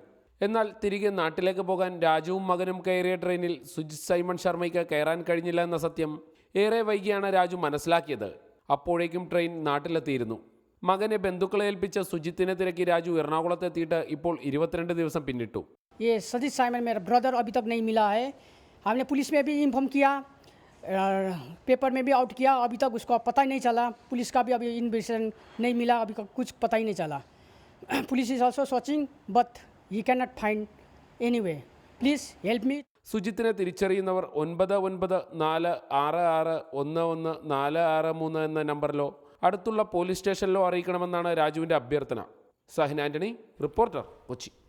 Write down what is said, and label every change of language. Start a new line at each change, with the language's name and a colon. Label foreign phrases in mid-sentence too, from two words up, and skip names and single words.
Malayalam: എന്നാൽ തിരികെ നാട്ടിലേക്ക് പോകാൻ രാജുവും മകനും കയറിയ ട്രെയിനിൽ സുജിത് സൈമൺ ശർമ്മയ്ക്ക് കയറാൻ കഴിഞ്ഞില്ല എന്ന സത്യം ഏറെ വൈകിയാണ് രാജു മനസ്സിലാക്കിയത്. അപ്പോഴേക്കും ട്രെയിൻ നാട്ടിലെത്തിയിരുന്നു. മകനെ ബന്ധുക്കളെ ഏൽപ്പിച്ച സുജിത്തിനെ തിരക്കി രാജു എറണാകുളത്തെത്തിയിട്ട് ഇപ്പോൾ 22 ദിവസം പിന്നിട്ടു.
Hindi: ये सजीत साइमन मेरा ब्रदर अभी तक नहीं मिला है. हमने पुलिस में भी इन्फॉर्म किया, पेपर में भी आउट किया, अभी तक उसको पता ही नहीं चला. पुलिस का भी अभी इन्वेस्टिगेशन नहीं मिला, अभी कुछ पता ही नहीं चला.
English: Police is also searching but he can not find any way. Please help me.
Malayalam: സുജിത്തിനെ തിരിച്ചറിയുന്നവർ 9946114633 എന്ന നമ്പറിലോ അടുത്തുള്ള പോലീസ് സ്റ്റേഷനിലോ അറിയിക്കണമെന്നാണ് രാജുവിൻ്റെ അഭ്യർത്ഥന. സഹിൻ ആന്റണി, റിപ്പോർട്ടർ, കൊച്ചി.